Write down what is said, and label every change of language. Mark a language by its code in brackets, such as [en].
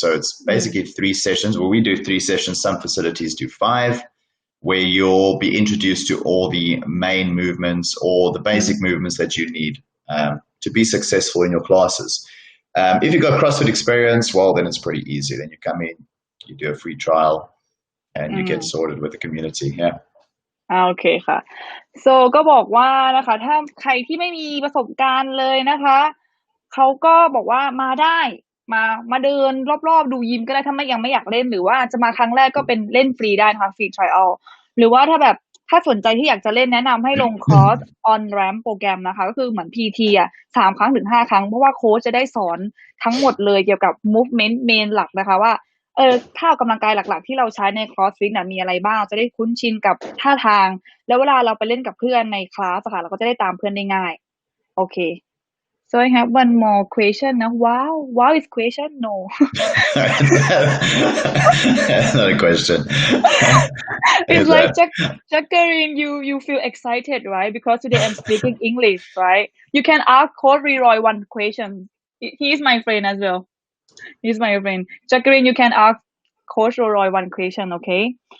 [en] So it's basically 3 sessions. Well, we do 3 sessions. Some facilities do 5, where you'll be introduced to all the main movements or the basic movements that you need to be successful in your classes. If you've got CrossFit experience, well, then it's pretty easy. Then you come in, you do a free trial, and you get sorted with the community. Yeah. [th] โอเคค่ะ so ก็บอกว่านะคะถ้าใครที่ไม่มีประสบการณ์เลยนะคะเขาก็บอกว่ามาได้มาเดินรอบๆดูยิมก็ได้ถ้ายังไม่อยากเล่นหรือว่าจะมาครั้งแรกก็เป็นเล่นฟรีได้นะคะฟรี trial หรือว่าถ้าสนใจที่อยากจะเล่นแนะนำให้ลง cross on ramp โปรแกรมนะคะก็คือเหมือน PT 3 ครั้งถึง 5 ครั้งเพราะว่าโค้ชจะได้สอนทั้งหมดเลยเกี่ยวกับ movement main หลักนะคะว่า ท่าออกกำลังกายหลักๆที่เราใช้ใน CrossFit มีอะไรบ้างจะได้คุ้นชินกับท่าทางแล้วเวลาเราไปเล่นกับเพื่อนในคลาสค่ะเราก็จะได้ตามเพื่อนได้ง่ายโอเค [en] so I have one more question นะ wow is question no That's not a question it's like Jacqueline you feel excited right because today I'm speaking English right you can ask Coach Leroy one question he is my friend as well he's my friend Jacqueline you can ask Coach Leroy one question okay